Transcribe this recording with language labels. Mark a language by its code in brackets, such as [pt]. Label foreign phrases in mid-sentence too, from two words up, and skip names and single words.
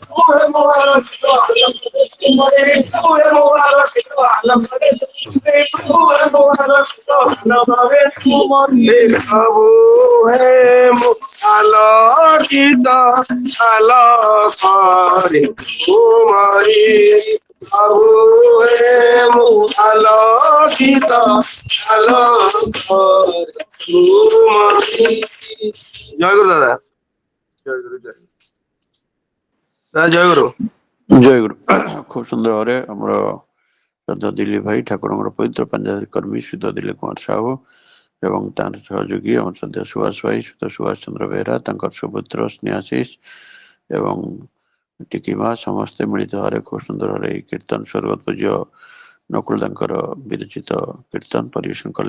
[bn] আলোকিত আলোকরে তুমরি প্রভু হে আলোকিত আলোকরে তুমরি। জয় গুরু দাদা, জয় গুরু জয় জয় গুরু [or] ଜୟ ଗୁରୁ। ଖୁବ ସୁନ୍ଦର ଭାବରେ ଆମର ଶ୍ରଦ୍ଧା ଦିଲ୍ଲୀ ଭାଇ ଠାକୁରଙ୍କର ପବିତ୍ର ପାଞ୍ଜାବୀ କର୍ମୀ ସୁଧ ଦିଲ୍ଲୀ କୁମାର ସାହୁ ଏବଂ ତାର ସହଯୋଗୀ ଆମର ଶ୍ରଦ୍ଧା ସୁଭାଷ ଭାଇ ସୁଭାଷ ଚନ୍ଦ୍ର ବେହେରା ତାଙ୍କର ସୁପୁତ୍ର ସ୍ନେହାଶିଷ ଏବଂ ଟିକି ମା ସମସ୍ତେ ମିଳିତ ଭାବରେ ଖୁବ ସୁନ୍ଦର ଭାବରେ ଏହି କୀର୍ତ୍ତନ ସ୍ୱର୍ଗତ ପୂଜ୍ୟ ନକୁଳ ତାଙ୍କର ବିରଚିତ କୀର୍ତ୍ତନ ପରିବେଷଣ କଲେ।